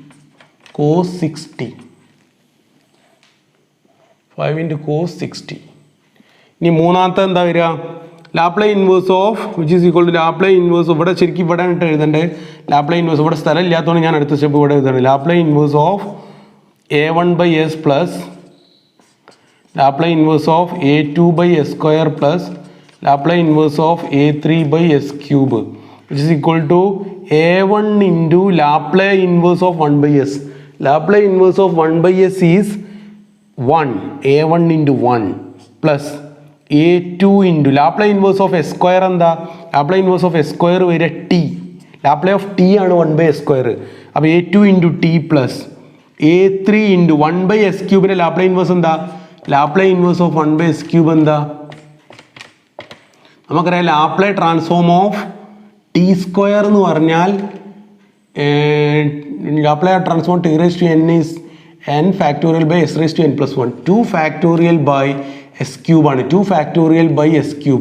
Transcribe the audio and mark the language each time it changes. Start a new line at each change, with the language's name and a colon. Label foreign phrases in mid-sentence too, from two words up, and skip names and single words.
English: 5 × cos 60.
Malayalam: ഇനി മൂന്നാമത്തെ എന്താ വരിക?
English: Laplace inverse of which is equal to Laplace inverse.
Malayalam: ഇവിടെ ശരിക്കും ഇവിടെ ആയിട്ട് എഴുതേണ്ടത്
English: Laplace inverse.
Malayalam: ഇവിടെ സ്ഥലം ഇല്ലാത്തതുകൊണ്ട് ഞാൻ അടുത്ത സ്റ്റെപ്പ് ഇവിടെ എഴുതണം.
English: Laplace inverse of a1/s + Laplace inverse of a2/s² + Laplace inverse of a3/s³ which is equal to a1 × Laplace inverse of 1/s. Laplace inverse of 1/s is 1. a1 × 1 plus a2 × Laplace inverse of s² എന്താ? Laplace inverse of s² വരെ t. Laplace of t ആണ് 1/s². അപ്പോൾ a2 × t plus a3 × 1/s³ Laplace inverse എന്താ? Laplace inverse of 1/s³ എന്താ? നമുക്കറിയാം Laplace transform of t square
Malayalam: എന്ന് പറഞ്ഞാൽ
English: Laplace transform t raise to n is n factorial by s raise to n plus 1 2 factorial by s cube ആണ് 2 factorial by s cube.